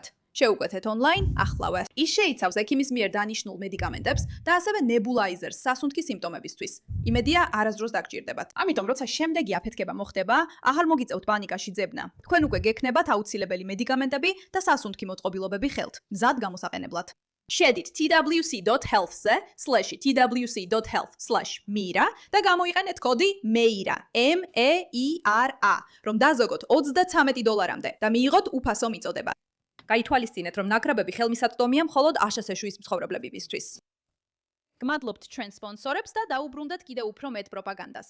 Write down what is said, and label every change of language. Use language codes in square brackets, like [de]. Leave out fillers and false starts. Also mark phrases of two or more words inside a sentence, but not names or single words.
[ka] შეუკვეთეთ ონლაინ ახლავე. ის შეიცავს ექიმის მიერ დანიშნულ მედიკამენტებს და ასევე ნებულაიზერს სასუნთქი სიმპტომებისთვის. იმედია არასდროს დაგჭირდებათ. ამიტომ როცა შემდეგი აფეთქება მოხდება, აღარ მოგიწევთ პანიკაში ძებნა. თქვენ უკვე გექნებათ აუცილებელი მედიკამენტები და სასუნთქი მოწყობილობები ხელთ, მზად გამოსაყენებლად. შედით twc.health/twc.health/mira და გამოიყენეთ კოდი MEIRA, MEIRA, რომ დაზოგოთ $33 და მიიღოთ უფასო მიწოდება. გაითვალისწინეთ, რომ ნაკრებები ხელმისაწვდომია მხოლოდ აშშ-ის მცხოვრებლებისთვის. გმადლობთ ჩვენ სპონსორებს და დაუბრუნდეთ კიდევ უფრო მეტ პროპაგანდას.